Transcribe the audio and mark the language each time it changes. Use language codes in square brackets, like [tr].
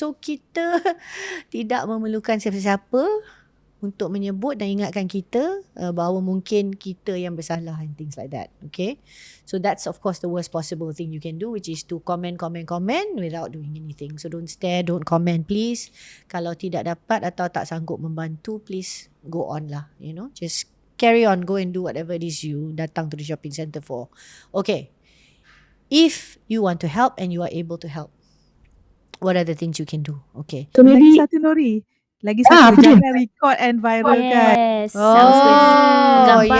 [ms] So kita tidak memerlukan siapa-siapa untuk menyebut dan ingatkan kita bahawa mungkin kita yang bersalah [en] and things like that. [ms] Okay. [en] So that's of course the worst possible thing you can do, which is to comment without doing anything. So don't stare, don't comment please. [ms] Kalau tidak dapat atau tak sanggup membantu, [en] please go on [ms] lah. [en] You know, just carry on, go and do whatever it is you [ms] datang [en] to the shopping centre for. Okay. If you want to help and you are able to help, what are the things you can do? Okay. [ms] So lagi satu Nori. Lagi satu, jangan record and viralkan. [en] Yes. Sounds good. [ms] Gambar